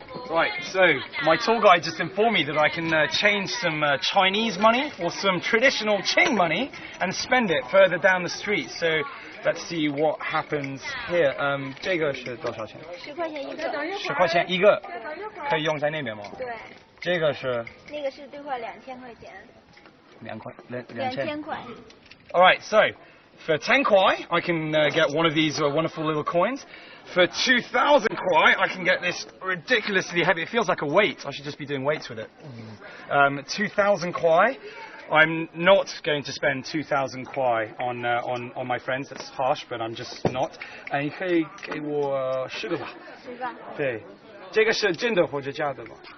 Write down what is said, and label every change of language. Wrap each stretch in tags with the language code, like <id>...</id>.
<en>Right, so my tour guide just informed me that I can change some Chinese money or some traditional Qing money and spend it further down the street. So let's see what happens here.</en> <zh>这个是多少钱？10块钱一个。10块钱一个，可以用在那边吗？对。这个是？那个是兑换2000块钱。2000块。</zh> <en>Alright, so for 10 kwai, I can get one of these wonderful little coins. For 2,000 kwai, I can get this ridiculously heavy. It feels like a weight. I should just be doing weights with it. 2,000 kwai. I'm not going to spend 2,000 kwai on my friends. That's harsh, but I'm just not.</en> <zh>And 你可以给我10个吧。10个。对，这个是真的或者假的吗？</zh>